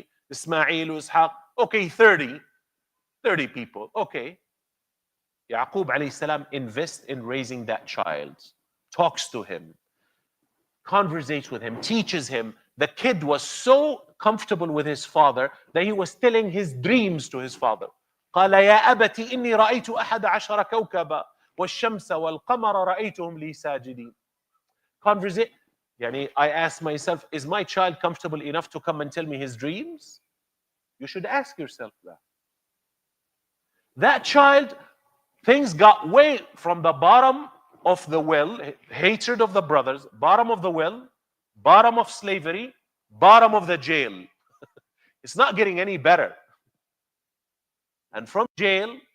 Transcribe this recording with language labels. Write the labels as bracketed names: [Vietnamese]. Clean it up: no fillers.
[English] Ismail, Ishaq, okay, 30 people, okay. Yaqub alayhi salam invests in raising that child, talks to him, conversates with him, teaches him. The kid was so comfortable with his father that he was telling his dreams to his father. [Arabic] قال يا أبت إني رأيت 11 كوكبا والشمس والقمر رأيتهم لي ساجدين. [English] I asked myself, is my child comfortable enough to come and tell me his dreams? You should ask yourself that. That child, things got way from the bottom of the well, hatred of the brothers, bottom of the well, bottom of slavery, bottom of the jail. It's not getting any better. And from jail,